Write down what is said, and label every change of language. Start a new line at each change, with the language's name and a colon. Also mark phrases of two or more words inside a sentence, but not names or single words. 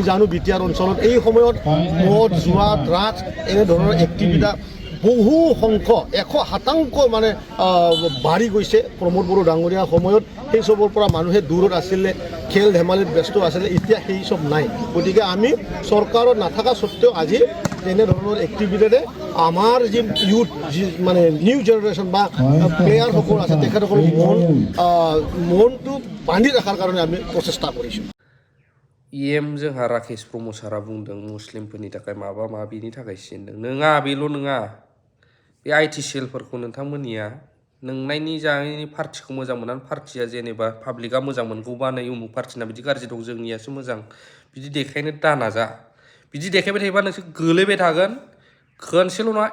Assamese: জানো বিটিআৰ অঞ্চলত এই সময়ত মদ জুৱা ড্ৰাগছ এনেধৰণৰ এক্টিভিটি বহু সংখ্যক 100% মানে বাঢ়ি গৈছে প্ৰমোদ বড়ো ডাঙৰীয়া সময়ত সেই চবৰ পৰা মানুহে দূৰত আছিলে খেল ধেমালিত ব্যস্ত আছিলে এতিয়া সেই চব নাই গতিকে আমি চৰকাৰত নাথাকা স্বত্তেও আজি তেনেধৰণৰ এক্টিভিটিৰে আমাৰ যি ইউথ যি মানে
English: new generation
Assamese: বা প্লেয়াৰসকল আছে তেখেতসকলৰ মনটো বান্ধি ৰখাৰ কাৰণে আমি প্ৰচেষ্টা কৰিছোঁ
Bodo: जोंहा राकेश ब्रह्म सारा बुंदों मुस्लिमफोरनि थाखाय माबा माबिनि थाखाय सिनदों नङा बेल' नङा बे आइटिसिएलफोरखौ नोंथांमोननिया नोंनायनि जानायनि पार्टिखौ मोजां मोननानै पार्टिया जेनेबा पाब्लिकआ मोजां मोनगौबा नै उमुक पार्टिना बिदि गाज्रि दं जोंनियासो मोजां बिदि देखायनो दानाजा बिदि देखायबाय थायोबा नोंसोर गोलैबाय थागोन खनसेल' नङा